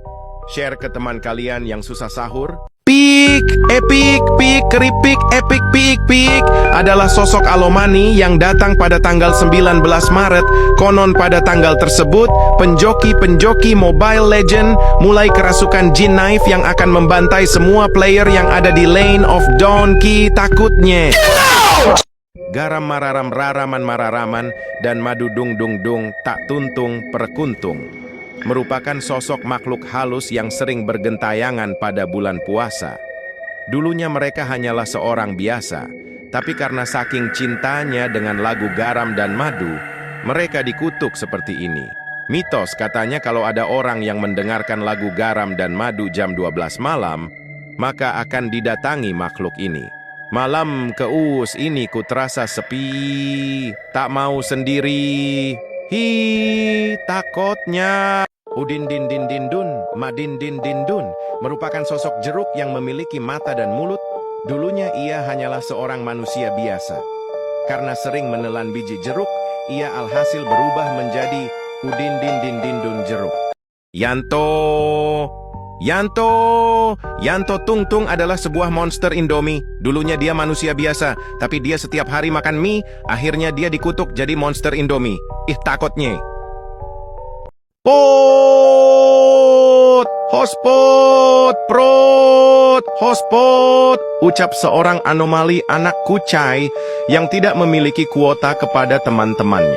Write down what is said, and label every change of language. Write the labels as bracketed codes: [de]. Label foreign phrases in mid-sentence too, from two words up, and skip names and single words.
[id] Share ke teman kalian yang susah sahur. Pik, epic, pik, keripik, epic, pik, pik adalah sosok Alomani yang datang pada tanggal 19 Maret. Konon pada tanggal tersebut, penjoki-penjoki Mobile Legend mulai kerasukan Jin Knife yang akan membantai semua player yang ada di Lane of Donkey. Takutnya garam mararam raraman mararaman dan madu dung dung dung tak tuntung perkuntung merupakan sosok makhluk halus yang sering bergentayangan pada bulan puasa. Dulunya mereka hanyalah seorang biasa, tapi karena saking cintanya dengan lagu garam dan madu, mereka dikutuk seperti ini. Mitos katanya kalau ada orang yang mendengarkan lagu garam dan madu jam 12 malam, maka akan didatangi makhluk ini. Malam keus ini ku terasa sepi, tak mau sendiri. Hi, takutnya. Udin din din din dun, madin din din dun merupakan sosok jeruk yang memiliki mata dan mulut. Dulunya ia hanyalah seorang manusia biasa. Karena sering menelan biji jeruk, ia alhasil berubah menjadi Udin din din din dun jeruk. Yanto Tung Tung adalah sebuah monster Indomie. Dulunya dia manusia biasa, tapi dia setiap hari makan mie. Akhirnya dia dikutuk jadi monster Indomie. Ih, takutnya. Pot, hospot, prot, hospot, ucap seorang anomali anak kucai yang tidak memiliki kuota kepada teman-temannya.